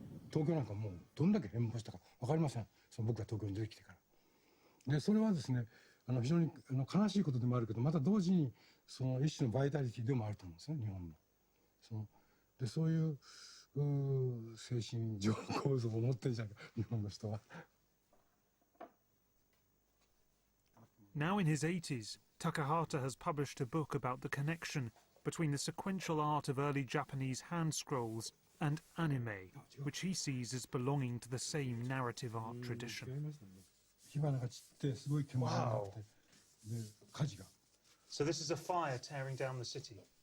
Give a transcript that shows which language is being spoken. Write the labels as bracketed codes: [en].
[ja] 東京なんかもうどんだけ変貌したか分かりません、僕が東京に出てきてから。でそれはですね、非常に悲しいことでもあるけど、また同時にその一種のバイタリティでもあると思うんですね、日本の。でそういう精神上構造を持ってるじゃないか、日本の人は。 [en] Now in his 80s, Takahata has published a book about the connection between the sequential art of early Japanese hand scrolls and anime, which he sees as belonging to the same narrative art tradition. [ja] 火花が散ってすごい煙が上がって、で火事が。 [en] So this is a fire tearing down the city.